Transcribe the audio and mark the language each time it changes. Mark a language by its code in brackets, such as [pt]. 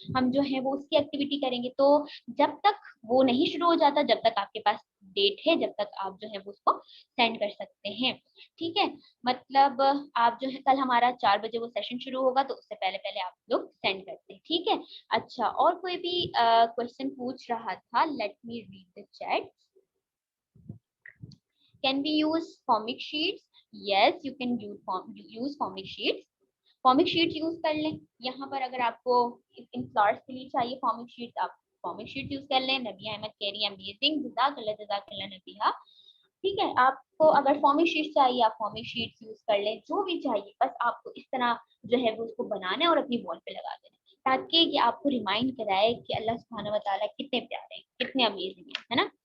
[ur] ہم جو ہے وہ اس کی ایکٹیویٹی کریں گے. تو جب تک وہ نہیں شروع ہو جاتا, جب تک آپ کے پاس ڈیٹ ہے, جب تک آپ جو ہے وہ اس کو سینڈ کر سکتے ہیں. ٹھیک ہے, مطلب آپ جو ہے کل ہمارا 4 بجے وہ سیشن شروع ہوگا, تو اس سے پہلے پہلے آپ لوگ سینڈ کرتے ہیں. ٹھیک ہے. اچھا, اور کوئی بھی کوشچن پوچھ رہا تھا, [en] Let me read the chat. Can we use comic sheets? Yes, you can use comic sheets. [ur] comic sheets use کر لیں. یہاں پر اگر آپ کو ان فلاورس کے لیے چاہیے comic sheets, آپ comic sheets یوز کر لیں. نبیہ احمد کہہ رہی ہیں امیزنگ, جزاک اللہ نبیہ. ٹھیک ہے, آپ کو اگر فارمک شیٹ چاہیے آپ فارمک شیٹ یوز کر لیں, جو بھی چاہیے. بس آپ کو اس طرح جو ہے وہ اس کو بنانا ہے اور اپنی وال پہ لگا دینا, تاکہ یہ آپ کو ریمائنڈ کرائے کہ اللہ سبحانہ و تعالیٰ کتنے پیارے ہیں, کتنے امیزنگ ہیں, ہے نا.